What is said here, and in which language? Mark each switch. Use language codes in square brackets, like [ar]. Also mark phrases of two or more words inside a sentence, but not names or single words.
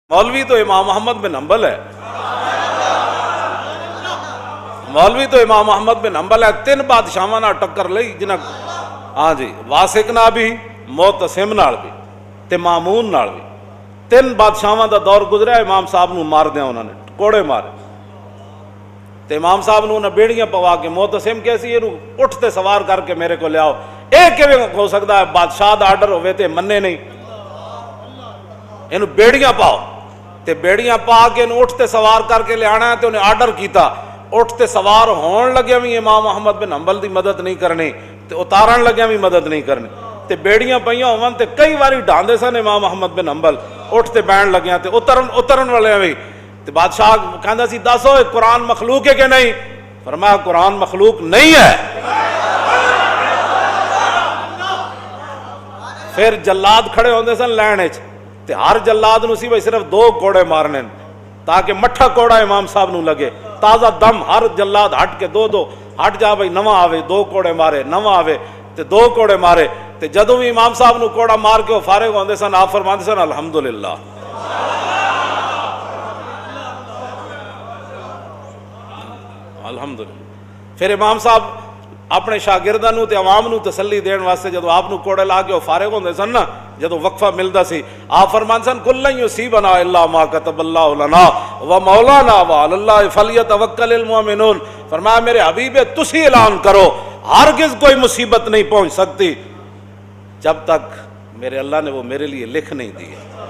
[pa] مولوی تو امام احمد بن حنبل ہے، مولوی تو امام احمد بن حنبل ہے۔ تین بادشاہاں نال ٹکر لئی جنہاں، ہاں جی، واسق نال بھی، معتصم نال بھی تے مامون نال بھی۔ تین بادشاہاں دا دور گزریا، امام صاحب نو مار دیا انہوں نے، کوڑے مارے تے امام صاحب نو انہیں بیڑیاں پوا کے، معتصم کیسی یہ اٹھ تے سوار کر کے [ur] میرے کو لے آؤ۔ [pa] ایک کیویں ہو سکتا ہے بادشاہ دا آرڈر ہوئے تے منے نہیں، انہوں بیڑیاں پاؤ تے بیڑیاں پا کے انہوں اٹھتے سوار کر کے لے آنا ہے تے انہیں آرڈر کیتا۔ اٹھتے سوار ہون لگیا بھی امام احمد بن حنبل دی مدد نہیں کرنی تے اتارن لگیا بھی مدد نہیں کرنی تے بیڑیاں پئیاں ہون تے کئی واری ڈھاندے سن امام احمد بن حنبل، اٹھتے بین لگیا تے اترن والے بھی تے بادشاہ کہندا سی دسو قرآن مخلوق ہے کہ نہیں؟ فرمایا قرآن مخلوق نہیں ہے۔ پھر جلاد کھڑے ہوندے سن لین وچ تے ہر جلاد نو سی بھئی صرف دو کوڑے مارنے تاکہ مٹھا کوڑا امام صاحب نو لگے، تازہ دم۔ ہر جلاد ہٹ کے دو ہٹ جا بھئی، نواں آوے دو کوڑے مارے، نواں آوے تے دو کوڑے مارے تے جدوں بھی امام صاحب نو کوڑا مار کے وہ فارغ ہوندے سن، آپ فرماندے سن [ar] الحمدللہ، الحمدللہ۔ [pa] پھر امام صاحب اپنے شاگرداں نو تے عوام نو تسلی دین واسطے جدو آپ نو کوڑے لا کے وہ فارغ ہوندے سن نا، جدو وقفہ ملدا سی، آپ فرماندے سن [ar] کلن یصیبنا الا ما کتب اللہ لنا ومولانا وعلی اللہ فلیتوکل المؤمنون۔ [ur] فرمایا میرے حبیب تسی اعلان کرو ہرگز کوئی مصیبت نہیں پہنچ سکتی جب تک میرے اللہ نے وہ میرے لیے لکھ نہیں دی ہے۔